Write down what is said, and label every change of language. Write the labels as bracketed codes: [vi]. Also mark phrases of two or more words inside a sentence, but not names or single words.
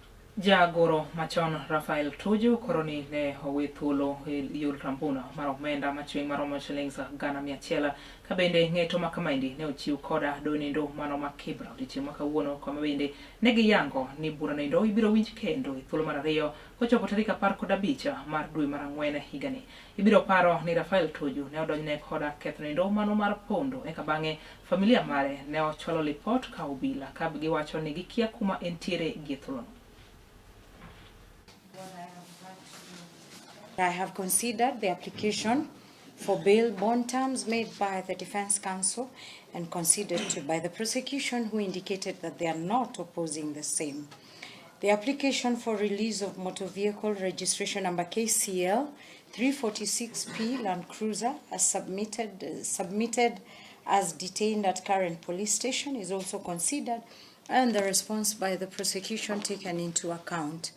[luo] Jagoro machon Rafael Tuju koroni ne owe thuolo yul Rambun mar omenda machwing maromo shillings gana 100 ka bende ng'eto ma kamaendi ne ochiw koda donindo mano ma Kibra odiochieng' ma kawuono kama bende ne giyango ni bura nindo ibiro winj kendo e thuolo mar ariyo kochopo tarik 15 mar dwe mar ang'wen higani. Ibiro paro ni Rafael Tuju ne odonjne koda ketho nindo mano mar pondo eka bang'e familia mare ne ochwalo lipot ka obila ka giwacho ni gikia kuma entiere gi thuolono. [en] I have considered the application for bail bond terms made by the Defense Counsel and considered by the prosecution, who indicated that they are not opposing the same. The application for release of motor vehicle registration number KCL 346P Land Cruiser as submitted as detained at current police station is also considered, and the response by the prosecution taken into account.